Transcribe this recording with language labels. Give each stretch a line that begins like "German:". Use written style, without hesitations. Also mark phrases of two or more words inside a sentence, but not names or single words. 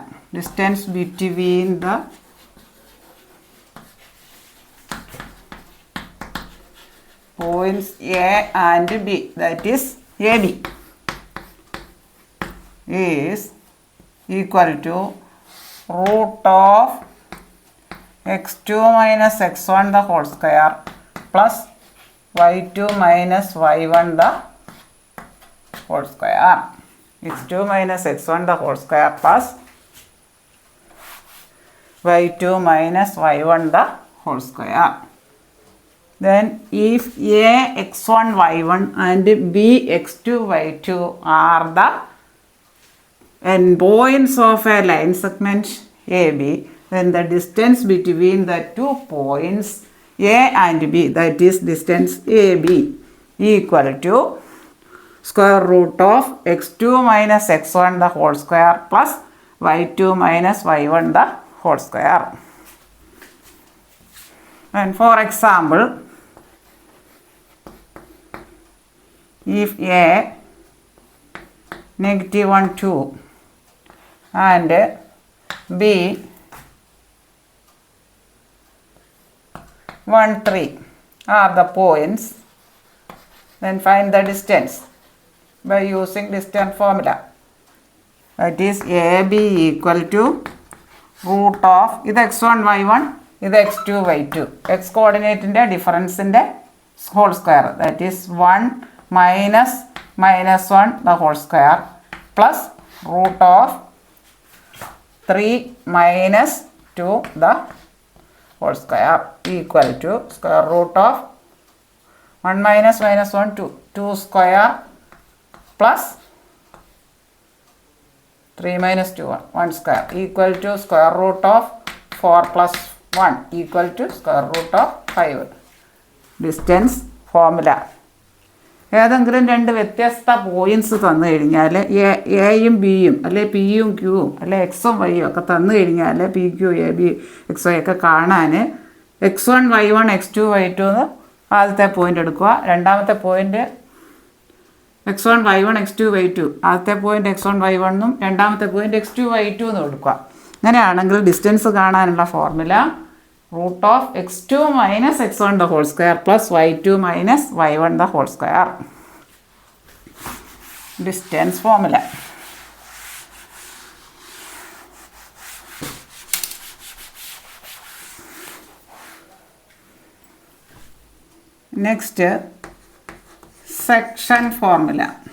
English: Distance between the points A and B, that is AB, is equal to root of x2 minus x1 the whole square plus y2 minus y1 the whole square. x2 minus x1 the whole square plus y2 minus y1 the whole square. Then if a x1 y1 and b x2 y2 are the endpoints of a line segment AB, then the distance between the 2 points A and B, that is distance AB, equal to square root of x2 minus x1 the whole square plus y2 minus y1 the whole square. And for example, if A -1 2 and B 1 3 are the points, then find the distance by using distance formula. That is AB equal to root of
Malayalam: ഇത് x1 y1, ഇത് x2 y2, x കോർഡിനേറ്റിൻ്റെ ഡിഫറൻസിൻ്റെ
English: whole square, that is 1 minus -1 the whole square plus root of 3 minus 2 the whole square equal to square root of 1 minus -1 2 square plus 3 minus 2 1 square equal to square root of 4 plus 1 equal to square root of 5. Distance formula.
Malayalam: ഏതെങ്കിലും രണ്ട് വ്യത്യസ്ത പോയിൻറ്റ്സ് തന്നു കഴിഞ്ഞാൽ എയും ബിയും അല്ലെ പിയും ക്യൂവും അല്ലെ എക്സും വൈയും ഒക്കെ തന്നു കഴിഞ്ഞാൽ പി ക്യു എ ബി എക്സ് വൈ ഒക്കെ കാണാൻ x1 y1 x2 y2 എന്ന് ആദ്യത്തെ പോയിൻ്റ് എടുക്കുക. രണ്ടാമത്തെ പോയിൻ്റ് x1 y1 x2 y2, ആദ്യത്തെ പോയിൻ്റ് x1 y1 എന്നും രണ്ടാമത്തെ പോയിൻ്റ് x2 y2 എന്നും എടുക്കുക. അങ്ങനെയാണെങ്കിൽ ഡിസ്റ്റൻസ് കാണാനുള്ള ഫോർമുല
English: root of x2 minus x1 the whole square plus y2 minus y1 the whole square. distance formula. Next, section formula.